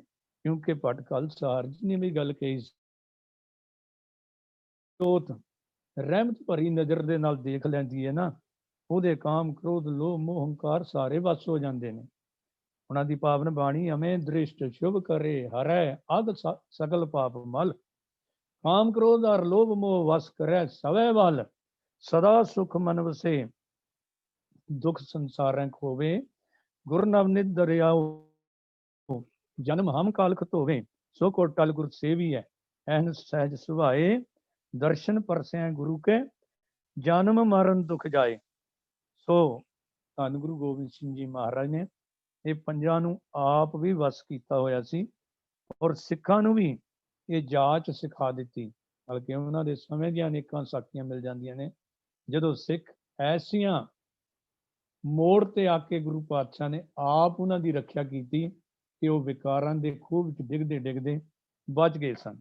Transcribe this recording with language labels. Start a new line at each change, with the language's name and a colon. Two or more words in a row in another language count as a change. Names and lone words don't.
Punjabi: ਕਿਉਂਕਿ ਭੱਟ ਖਾਲਸਾ ਜੀ ਨੇ ਵੀ ਗੱਲ ਕਹੀ, ਜੋਤ ਰਹਿਮਤ ਭਰੀ ਨਜ਼ਰ ਦੇ ਨਾਲ ਦੇਖ ਲੈਂਦੀ ਹੈ ਨਾ, ਉਹਦੇ ਕਾਮ ਕ੍ਰੋਧ ਲੋਭ ਮੋਹ ਹੰਕਾਰ ਸਾਰੇ ਵੱਸ ਹੋ ਜਾਂਦੇ ਨੇ। ਉਹਨਾਂ ਦੀ ਪਾਵਨ ਬਾਣੀ ਅਮੇ ਦ੍ਰਿਸ਼ਟ ਸ਼ੁਭ ਕਰੇ ਹਰੈ ਅਗ ਸਗਲ ਪਾਪ ਮਲ, ਕਾਮ ਕ੍ਰੋਧ ਔਰ ਲੋਭ ਮੋਹ ਵਸ ਕਰੈ ਸਵੈ ਵੱਲ, ਸਦਾ ਸੁਖ ਮਨ ਵਸੇ ਦੁਖ ਸੰਸਾਰ ਖੋਵੇ, ਗੁਰ ਨਵਨਿਤ ਦਰਿਆਓ ਜਨਮ ਹਮ ਕਾਲਖ ਧੋਵੇ, ਸੋ ਕੋ ਟਲ ਗੁਰ ਸੇਵੀ ਹੈ ਏਹਨ ਸਹਜ ਸੁਭਾਏ, ਦਰਸ਼ਨ ਪਰਸੇ ਗੁਰੂ ਕੇ ਜਨਮ ਮਰਣ ਦੁਖ ਜਾਏ। ਸੋ ਧਨ ਗੁਰੂ ਗੋਬਿੰਦ ਸਿੰਘ ਜੀ ਮਹਾਰਾਜ ਨੇ ਇਹ ਪੰਜਾਂ ਨੂੰ ਆਪ ਵੀ ਵਸ ਕੀਤਾ ਹੋਇਆ ਸੀ ਔਰ ਸਿੱਖਾਂ ਨੂੰ ਵੀ ਇਹ ਜਾਚ ਸਿਖਾ ਦਿੱਤੀ। ਬਲਕਿ ਉਹਨਾਂ ਦੇ ਸਮੇਂ ਦੀਆਂ ਅਨੇਕਾਂ ਸਾਖੀਆਂ ਮਿਲ ਜਾਂਦੀਆਂ ਨੇ ਜਦੋਂ ਸਿੱਖ ਐਸੀਆਂ ਮੋੜ ਤੇ ਆ ਕੇ ਗੁਰੂ ਪਾਤਸ਼ਾਹ ਨੇ ਆਪ ਉਹਨਾਂ ਦੀ ਰੱਖਿਆ ਕੀਤੀ ਕਿ ਉਹ ਵਿਕਾਰਾਂ ਦੇ ਖੂਹ ਵਿੱਚ ਡਿੱਗਦੇ ਡਿੱਗਦੇ ਬਚ ਗਏ ਸਨ।